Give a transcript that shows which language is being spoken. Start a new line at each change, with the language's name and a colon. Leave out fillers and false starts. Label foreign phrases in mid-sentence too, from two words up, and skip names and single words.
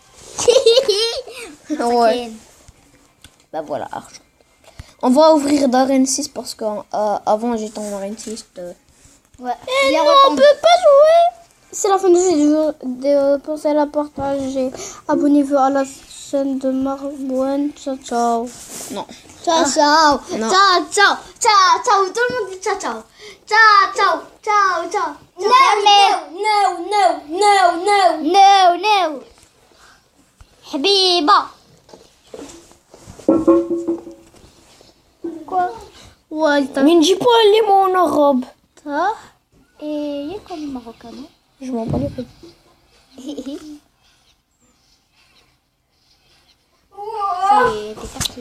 French: Ouais. Bah voilà, argent. On va ouvrir d'arène 6 parce qu'avant j'étais en arène 6. Ouais. Et non, on peut pas jouer. C'est la fin de cette vidéo. Pensez à la partager. Abonnez-vous à la chaîne de Marbouen.
Italian: Ciao, ciao.
French: Non.
Italian: Ciao, ciao.
French: Non.
Italian: Ciao, ciao. Ciao, ciao.
French: Tout le monde dit
Italian: ciao, ciao. Ciao, ciao. Ciao, ciao. No.
French: Habiba. Quoi? Ouais, mais ne dis pas les mots en arabe. Ça. Et il y a comme marocain, non? Je m'en bats les couilles. C'est parti.